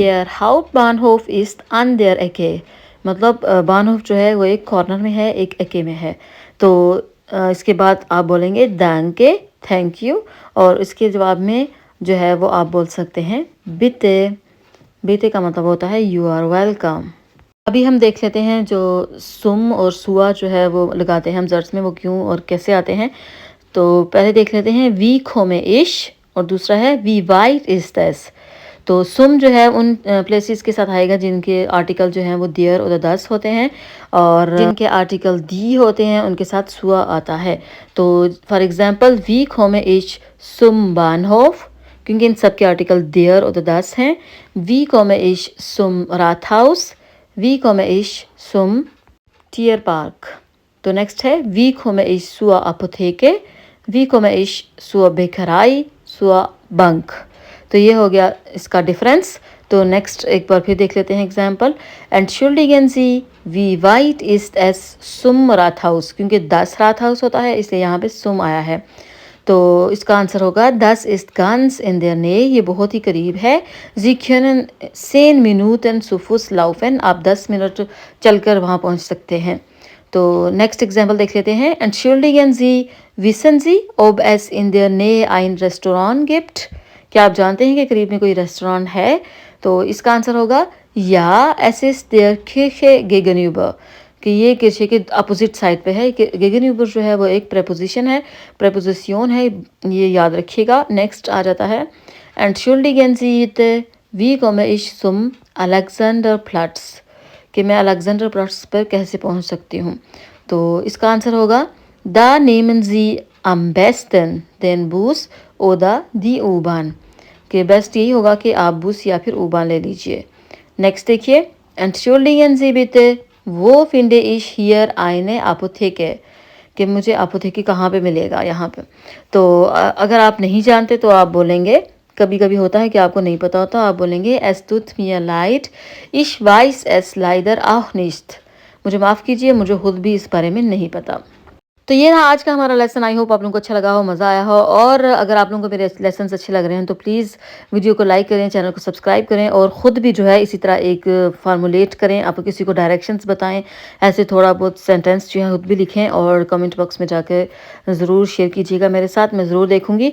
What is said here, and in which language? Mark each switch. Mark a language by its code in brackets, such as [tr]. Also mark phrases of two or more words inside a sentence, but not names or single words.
[de] Der Hauptbahnhof ist an der Ecke, [hi] मतलब बानहोफ जो है वो एक कॉर्नर में है, एक एके में है। तो इसके बाद आप बोलेंगे danke, [en] thank you, [hi] और इसके जवाब में जो है वो आप बोल सकते हैं bitte, bitte का मतलब होता है [en] you are welcome। [hi] अभी हम देख लेते हैं जो सुम और सुआ जो है वो लगाते हैं हम जर्स में, वो क्यों और कैसे आते हैं। तो पहले देख लेते हैं [de] wie komme ich [hi] और दूसरा है [de] wie weit ist es। [hi] तो सुम जो है उन प्लेसेस के साथ आएगा जिनके आर्टिकल जो हैं वो देयर और दस होते हैं, और जिनके आर्टिकल दी होते हैं उनके साथ सुआ आता है। [de] तो [en] for example [de] wie komme ich zum Bahnhof, [hi] क्योंकि इन सब के आर्टिकल देयर और das हैं. [de] Wie komme ich zum Rathaus? Wie komme ich zum Tierpark? तो नेक्स्ट है Wie komme ich zur Apotheke? Wie komme ich zur Bäckerei? Zur Bank? [hi] तो ये हो गया इसका डिफरेंस. तो नेक्स्ट एक बार फिर देख लेते हैं एग्जाम्पल. [de] Entschuldigen Sie, wie weit ist es zum Rathaus? [hi] क्योंकि [de] das Rathaus [hi] होता है इसलिए यहाँ पे zum आया है. तो इसका आंसर होगा [de] das ist ganz in der Nähe. [hi] ये बहुत ही करीब है. [de] Sie können 10 Minuten zu Fuß laufen. [hi] आप 10 मिनट चलकर वहाँ पहुँच सकते हैं. तो नेक्स्ट एग्जाम्पल देख लेते हैं. [de] Entschuldigen Sie, wissen Sie, ob es in der Nähe ein Restaurant gibt? [hi] क्या आप जानते हैं कि करीब में कोई रेस्टोरेंट है? तो इसका आंसर होगा [de] या es ist der Kirche gegenüber, [hi] कि ये किर्चे के अपोजिट साइड पे है. gegenüber जो है वो एक प्रेपोजिशन है, प्रेपोजिशन है, ये याद रखिएगा. नेक्स्ट आ जाता है [de] Entschuldigen Sie bitte, wie komme ich zum Alexanderplatz? [hi] कि मैं अलेक्जेंडर प्लट्स पर कैसे पहुंच सकती हूँ. तो इसका आंसर होगा [de] Da nehmen Sie am besten den Bus oder die U-Bahn, [hi] कि बेस्ट यही होगा कि आप बस या फिर U-Bahn ले लीजिए. नेक्स्ट देखिए [de] Entschuldigen Sie bitte, wo finde ich hier eine Apotheke? [hi] कि मुझे अपोथेकी कहाँ पे मिलेगा यहाँ पे. तो अगर आप नहीं जानते तो आप बोलेंगे, कभी कभी होता है कि आपको नहीं पता होता, आप बोलेंगे [de] Es tut mir leid, ich weiß es leider auch nicht. [hi] मुझे माफ़ कीजिए, मुझे खुद भी इस बारे में नहीं पता. तो ये था आज का हमारा लेसन. [en] I hope [hi] आप लोगों को अच्छा लगा हो, मज़ा आया हो. और अगर आप लोगों को मेरे लेसन अच्छे लग रहे हैं तो प्लीज़ वीडियो को लाइक करें, चैनल को सब्सक्राइब करें और ख़ुद भी जो है इसी तरह एक फार्मूलेट करें. आप किसी को डायरेक्शंस बताएं, ऐसे थोड़ा बहुत सेंटेंस जो है खुद भी लिखें और कमेंट बॉक्स में जाकर ज़रूर शेयर कीजिएगा मेरे साथ, मैं ज़रूर देखूँगी.